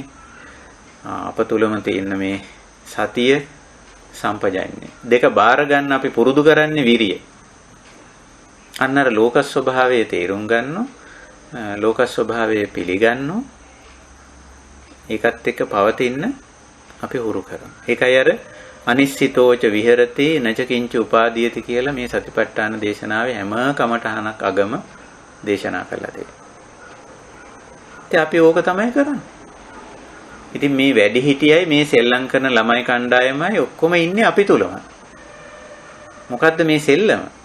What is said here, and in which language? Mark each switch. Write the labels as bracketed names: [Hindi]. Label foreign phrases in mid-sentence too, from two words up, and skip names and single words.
[Sinhala] අප තුලම තියෙන මේ සතිය සම්පජඤ්ඤය. දෙක බාර ගන්න අපි පුරුදු කරන්නේ විරිය. අන්න අර ලෝක ස්වභාවයේ තේරුම් ගන්නෝ, ලෝක ස්වභාවයේ පිළිගන්නෝ. ඒකත් එක්ක පවතින්න අපි හුරු කරමු. ඒකයි අර [Pali] අනිශ්චිතෝච විහෙරති නච කිංච උපාදීයති [Sinhala] කියලා මේ සතිපට්ඨාන දේශනාවේ හැම කමඨහනක් අගම දේශනා කළා තියෙනවා. ඉතින් අපි ඕක තමයි කරන්නේ. ඉතින් මේ වැඩි හිටියයි මේ සෙල්ලම් කරන ළමයි කණ්ඩායමයි ඔක්කොම ඉන්නේ අපි තුලම. මොකද්ද මේ සෙල්ලම?